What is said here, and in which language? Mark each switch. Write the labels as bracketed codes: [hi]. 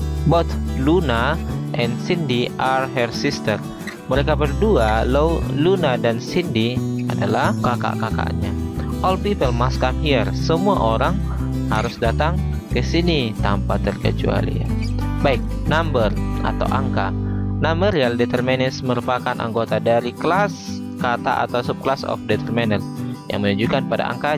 [en] Both Luna and Cindy are her sister. [id] Mereka berdua, Luna dan Cindy, adalah kakak-kakaknya. [en] All people must come here. [id] Semua orang harus datang ke sini tanpa terkecuali ya. Baik, number atau angka. Numerial determinants merupakan anggota dari kelas kata atau [en] subclass of determinant [id] yang menunjukkan pada angka.